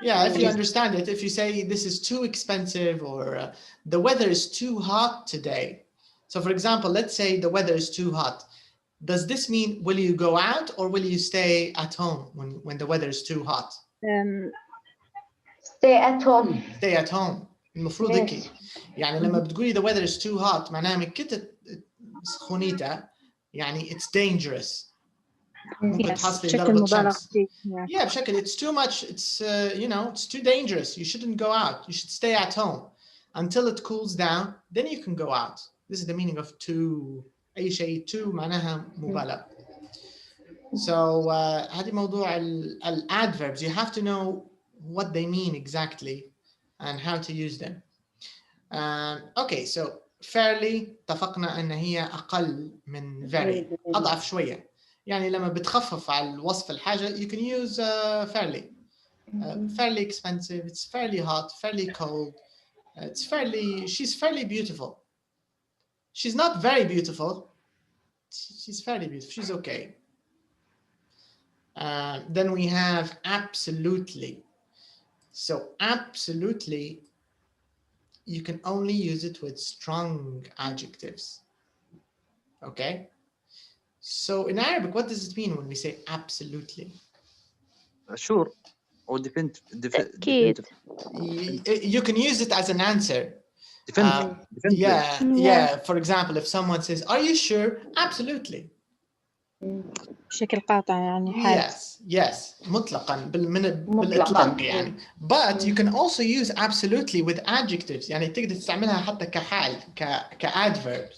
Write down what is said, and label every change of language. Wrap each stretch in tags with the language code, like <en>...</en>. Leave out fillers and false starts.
<en>If you understand it, if you say this is too expensive or the weather is too hot today. So for example, let's say the weather is too hot. Does this mean will you go out or will you stay at home when the weather is too hot? Stay at home. Stay at home.</en> <ar>المفروض هيك. يعني لما بتقولي</ar> <en>the weather is too hot</en> <ar>معناها من كتر سخونيتها يعني</ar> <en>it's dangerous.</en> <ar>ممكن تحصلي ضربة شمس.</ar> <en>Yeah,</en> <ar>بشكل</ar> <en>it's too much. It's it's too dangerous. You shouldn't go out. You should stay at home. until it cools down, then you can go out. This is the meaning of to.</en> <ar>أي شيء to معناها مبالغة. So هذه موضوع ال adverbs.</ar> <en>You have to know what they mean exactly and how to use them.</en> <ar>Okay, so fairly اتفقنا أن هي أقل من very، أضعف شوية. يعني لما بتخفف على وصف الحاجة</ar> <en>you can use fairly. Fairly expensive, it's fairly hot, fairly cold, she's fairly beautiful. She's not very beautiful, she's fairly beautiful, she's okay. Then we have absolutely. So absolutely, you can only use it with strong adjectives. Okay? So in Arabic, what does it mean when we say absolutely? Sure. Or</en> <ar>تأكيد.</ar> <en>You can use it as an answer. definitively. Yeah. For example, if someone says, "Are you sure?" Absolutely.</en> <ar>بشكل قاطع يعني حاد. Yes. مطلقاً بالإطلاق يعني.</ar> <en>But you can also use absolutely with adjectives.</en> <ar>يعني تقدر تستعملها حتى كحال كadverb.</ar>